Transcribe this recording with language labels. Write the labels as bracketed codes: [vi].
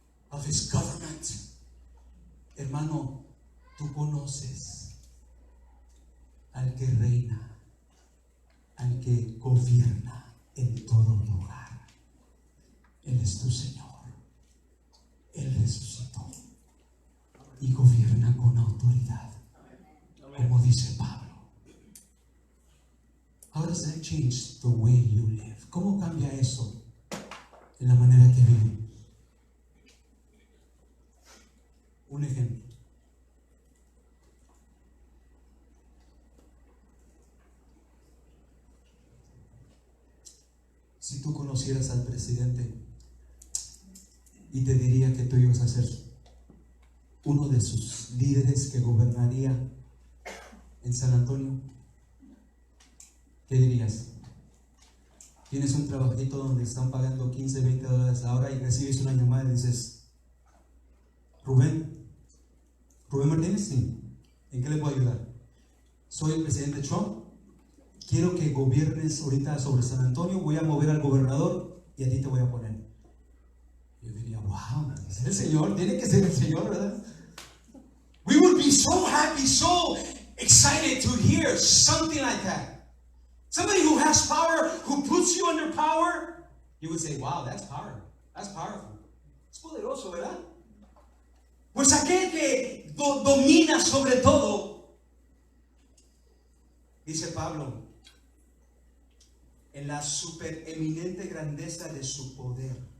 [en] Of his government. [es] Hermano, tú conoces al que reina, al que gobierna en todo lugar. Él es tu Señor. Él resucitó y gobierna con autoridad, como dice Pablo. [en] How does that change the way you live? [es] ¿Cómo cambia eso en la manera que vivimos? Un ejemplo. Si tú conocieras al presidente y te diría que tú ibas a ser uno de sus líderes que gobernaría en San Antonio, ¿qué dirías? Tienes un trabajito donde están pagando 15, 20 dólares la hora y recibes una llamada y dices: Rubén Martínez, sí. ¿En qué le puedo ayudar? Soy el presidente Trump. Quiero que gobiernes ahorita sobre San Antonio. Voy a mover al gobernador y a ti te voy a poner. Yo diría: wow, es el Señor. Tiene que ser el Señor, ¿verdad? [en] We would be so happy, so excited to hear something like that. Somebody who has power, who puts you under power. You would say: wow, that's power. That's powerful. [es] Es poderoso, ¿verdad? Pues aquel que domina sobre todo, dice Pablo, en la supereminente grandeza de su poder.